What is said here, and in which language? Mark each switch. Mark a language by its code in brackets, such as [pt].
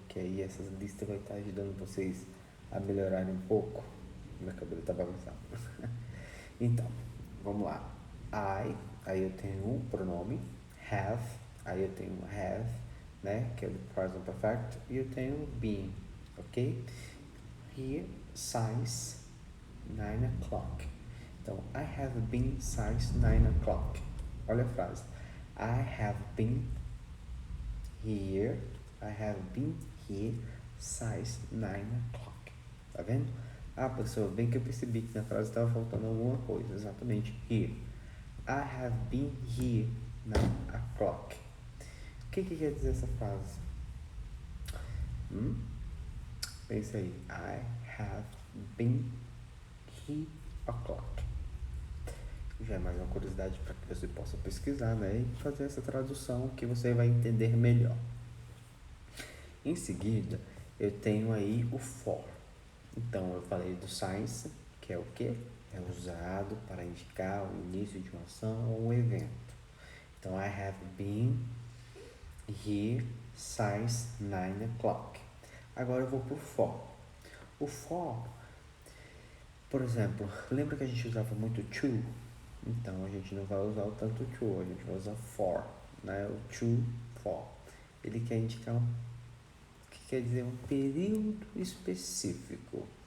[pt] Que aí essa lista vai estar ajudando vocês a melhorarem um pouco. Meu cabelo tá bagunçado. Então, vamos lá. Aí eu tenho um pronome, have, aí eu tenho have, né, que é o present perfect, e eu tenho been, ok? [en] Here, since 9 o'clock. Então, I have been since 9 o'clock. [pt] Olha a frase. [en] I have been here. I have been here since 9 o'clock. [pt] Tá vendo? Ah, professor, bem que eu percebi que na frase estava faltando alguma coisa. Exatamente. Here. [en] I have been here 9 o'clock. [pt] O que quer dizer essa frase? Pensa aí. [en] I have been here o'clock. [pt] Já é mais uma curiosidade para que você possa pesquisar, né? E fazer essa tradução que você vai entender melhor. Em seguida, eu tenho aí o for. Então, eu falei do since, que é o quê? É usado para indicar o início de uma ação ou um evento. [en] Então, I have been here since 9 o'clock. [pt] Agora eu vou pro for. O for, por exemplo, lembra que a gente usava muito to? Então, a gente não vai usar o tanto to, a gente vai usar for, né? O to, for. Ele quer indicar que quer dizer um período específico.